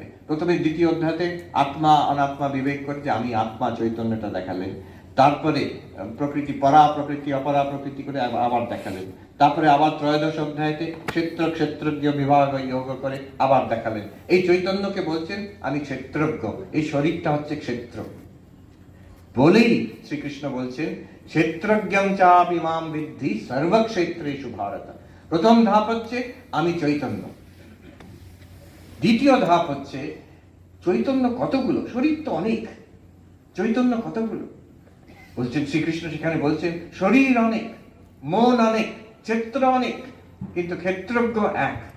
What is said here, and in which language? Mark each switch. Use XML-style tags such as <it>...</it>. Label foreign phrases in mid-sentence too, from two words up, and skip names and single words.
<bn>প্রথমে দ্বিতীয় অধ্যায়তে আত্মা অনাত্মা বিবেক করতে আমি আত্মা চৈতন্যটা দেখালেন, তারপরে প্রকৃতি পরা প্রকৃতি অপরা প্রকৃতি করে আবার দেখালেন, তারপরে আবার ত্রয়োদশ অধ্যায়তে ক্ষেত্র ক্ষেত্রজ্ঞ বিভাগ যোগ করে আবার দেখালেন। এই চৈতন্যকে বলছেন আমি ক্ষেত্রজ্ঞ, এই শরীরটা হচ্ছে ক্ষেত্র বলেই শ্রীকৃষ্ণ বলছেন</bn> <sa>ক্ষেত্রজ্ঞং চাপি মাম বিদ্ধি সর্বক্ষেত্রেষু ভারত।</sa> <bn>প্রথম ধাপ হচ্ছে আমি চৈতন্য, দ্বিতীয় ধাপ হচ্ছে চৈতন্য কতগুলো, শরীর তো অনেক, চৈতন্য কতগুলো বলছেন শ্রীকৃষ্ণ সেখানে বলছেন শরীর অনেক, মন অনেক, ক্ষেত্র অনেক, কিন্তু ক্ষেত্রজ্ঞ এক।</bn>